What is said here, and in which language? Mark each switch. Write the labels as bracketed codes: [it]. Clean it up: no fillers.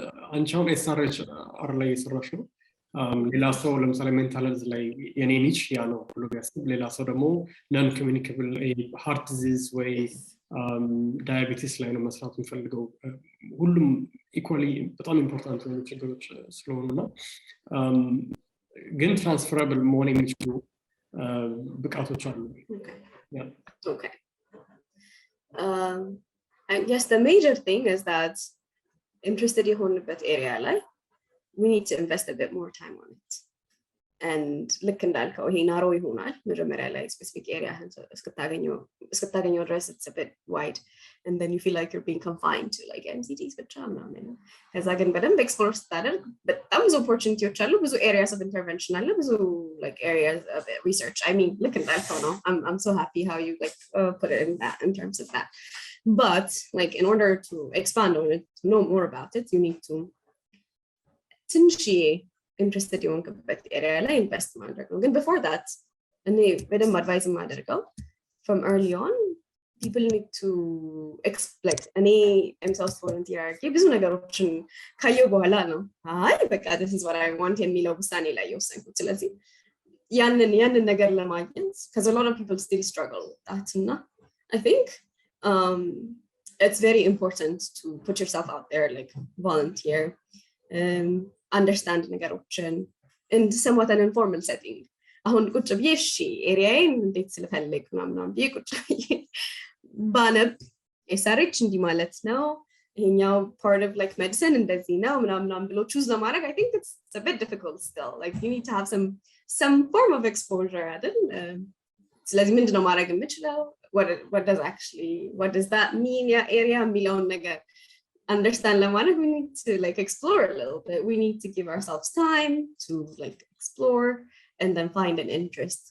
[am] አንቺ አሁን ኤስአርኤችአር ላይ የሰራሽ ነው። ሌላ ሰው ለምሳሌ ሜንታል ሄልዝ ላይ የኔ ኒች ያ ነው ብሎ ቢያስብ፣ ሌላ ሰው ደግሞ ነን ኮሚኒኬብል ሃርት ዲዚዝ ወይ ዳያቤቲስ ላይ ነው መስራት የሚፈልገው። ሁሉም ኢኳሊ በጣም ኢምፖርታንት የሆኑ ችግሮች ስለሆኑ እና ግን ትራንስፈረብል መሆን የሚችሉ ብቃቶች አሉ። [en] Okay. I guess the major thing is that interested [am] የሆንበት [en] area ላይ we need to invest a bit more time on it. [am] And ልክ እንዳልከው ይሄ ናሮ ይሆናል መጀመሪያ ላይ ስፔሲፊክ ኤሪያ እስክታገኘው ድረስ [en] it's a bit wide and then you feel like you're being confined to like [am] MCTs ብቻ ምናምን። ከዛ ግን በደንብ ኤክስፕሎር ስታደርግ በጣም ብዙ ኦፖርቹኒቲዎች አሉ፣ ብዙ [en] areas of intervention [am] አለ፣ ብዙ [en] like areas of research. I mean [am] ልክ እንዳልከው ነው። [en] I'm so happy how you like put it in terms of that. But like in order to expand on it, to know more about it, you need to [am] ትንሽ ኢንትረስትድ የሆንክበት ኤሪያ ላይ ኢንቨስት ማድረግ ነው። ግን ቢፎር ዳት እኔ በደንብ አድቫይዝ የማደርገው [en] ፍሮም ኤርሊ ኦን ፒፕል ኒድ ቱ ኤክስፕሌክት። [am] እኔ ኤምሳውስ ቮለንቲር አድርጌ ብዙ ነገሮችን ካየሁ በኋላ ነው አይ በቃ [en] this is what I want [am] የሚለው ውሳኔ ላይ የወሰንኩት። ስለዚህ ያንን ነገር ለማግኘት [en] because a lot of people still struggle with that እና I think it's very important to put yourself out there, like volunteer, understand ነገሮችን in somewhat an informal setting. [am] አሁን ቁጭ ብዬ እሺ ኤሪያዬን እንዴት ስለፈልግ ምናምን ብዬ ቁጭ ብዬ ባነብ ኤስአርኤች እንዲህ ማለት ነው ይሄኛው [en] part of like medicine [am] እንደዚህ ነው ምናምን ብሎ choose ለማድረግ [en] I think it's a bit difficult still. Like you need to have some form of exposure [am] አይደል? ስለዚህ ምንድነው ማድረግ የምችለው? [en] What does that mean? [am] ያ ኤሪያ የሚለውን ነገር [en] understand ለማድረግ we need to like explore a little bit. We need to give ourselves time to like explore and then find an interest.